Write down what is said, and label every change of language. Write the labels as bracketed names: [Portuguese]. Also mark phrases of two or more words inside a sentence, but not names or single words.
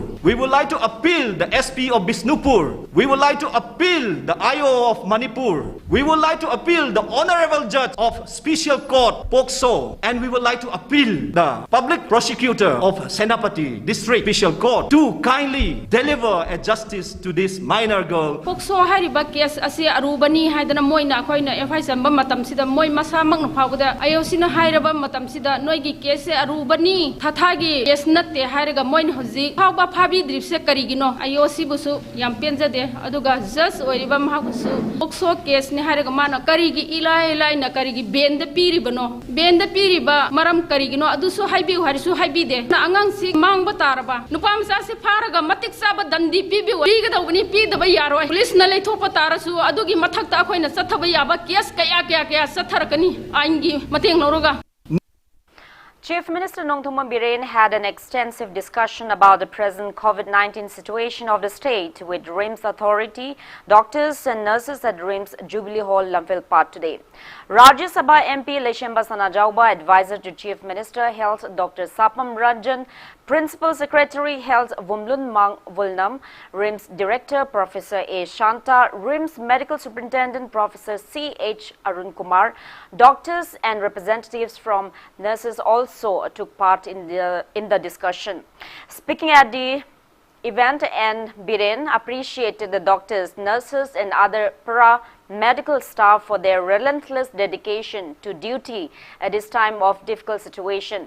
[English] We would like to appeal the SP of Bishnupur. We would like to appeal the IO of Manipur. We would like to appeal the Honorable Judge of Special Court POCSO. And we would like to appeal the Public Prosecutor of Senapati District Special Court to kindly deliver a justice to this minor girl. [Manipuri] POCSO hariba case asi arubani haidana moina khoina FI samba matam sida moi masa makna phawda ayosina hairaba matam sida noigi case arubani thathagi case natte ꯅꯠꯇꯦ ꯍꯥꯏꯔꯒ ꯃꯣꯏꯅ ꯍꯧꯖꯤꯛ ꯐꯥꯎꯕ ꯐꯥꯕꯤꯗ꯭ꯔꯤꯕꯁꯦ ꯀꯔꯤꯒꯤꯅꯣ ꯑꯥꯏꯑꯣꯁꯤꯕꯨꯁꯨ ꯌꯥꯝ ꯄꯦꯟꯖꯗꯦ ꯑꯗꯨꯒ ꯖꯁ ꯑꯣꯏꯔꯤꯕ ꯃꯍꯥꯛꯄꯨꯁꯨ ꯄꯣꯛꯁꯣ ꯀꯦꯁꯅꯤ ꯍꯥꯏꯔꯒ ꯃꯥꯅ ꯀꯔꯤꯒꯤ ꯏꯂꯥꯏ ꯂꯥꯏꯅ ꯀꯔꯤꯒꯤ ꯕꯦꯟꯗ ꯄꯤꯔꯤꯕꯅꯣ ꯕꯦꯟꯗ ꯄꯤꯔꯤꯕ ꯃꯔꯝ ꯀꯔꯤꯒꯤꯅꯣ ꯑꯗꯨꯁꯨ ꯍꯥꯏꯕꯤꯌꯨ ꯍꯥꯏꯔꯁꯨ ꯍꯥꯏꯕꯤꯗꯦ ꯑꯉꯥꯡꯁꯤ ꯃꯥꯡꯕ ꯇꯥꯔꯕ ꯅꯨꯄꯥ ꯃꯆꯥꯁꯤ ꯐꯥꯔꯒ ꯃꯇꯤꯛ ꯆꯥꯕ ꯗꯟꯗꯤ ꯄꯤꯒꯗꯧꯕꯅꯤ ꯄꯤꯗꯕ ꯌꯥꯔꯣꯏ ꯄꯨꯂꯤꯁꯅ ꯂꯩꯊꯣꯛꯄ ꯇꯥꯔꯁꯨ ꯑꯗꯨꯒꯤ ꯃꯊꯛꯇ ꯑꯩꯈꯣꯏꯅ ꯆꯠꯊꯕ ꯌꯥꯕ ꯀꯦꯁ ꯀꯌꯥ ꯆꯠꯊꯔꯛꯀꯅꯤ ꯑꯥꯏꯟꯒꯤ ꯃꯇꯦꯡ ꯂꯧꯔꯒ [English] Chief Minister Nongthongman Biren had an extensive discussion about the present COVID-19 situation of the state with RIMS authority, doctors and nurses at RIMS Jubilee Hall, Lamphilpat today. Rajya Sabha MP Leshemba Sanajauba, advisor to Chief Minister Health Dr. Sapam Ranjan, Principal Secretary Health Vumlun Mang Vulnam, RIMS Director Professor A. Shanta, RIMS Medical Superintendent Professor C.H. Arun Kumar, doctors and representatives from nurses also took part in the discussion. Speaking at the event, and Biren appreciated the doctors, nurses and other para-medical staff for their relentless dedication to duty at this time of difficult situation.